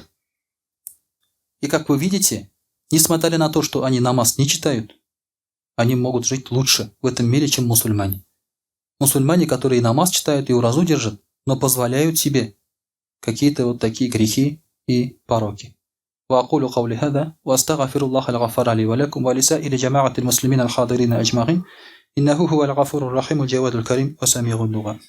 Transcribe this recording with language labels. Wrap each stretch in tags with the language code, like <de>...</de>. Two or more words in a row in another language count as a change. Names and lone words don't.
<ru>И как вы видите, несмотря на то, что они намаз не читают, они могут жить лучше в этом мире, чем мусульмане. Мусульмане, которые намаз читают и уразу держат, но позволяют себе какие-то вот такие грехи и пороки.</ru> <ar>وأقول قولي هذا وأستغفر الله الغفار لي ولكم ولسائر جماعة المسلمين الحاضرين أجمعين إنه هو الغفور الرحيم الجواد الكريم وسميع اللغة.</ar>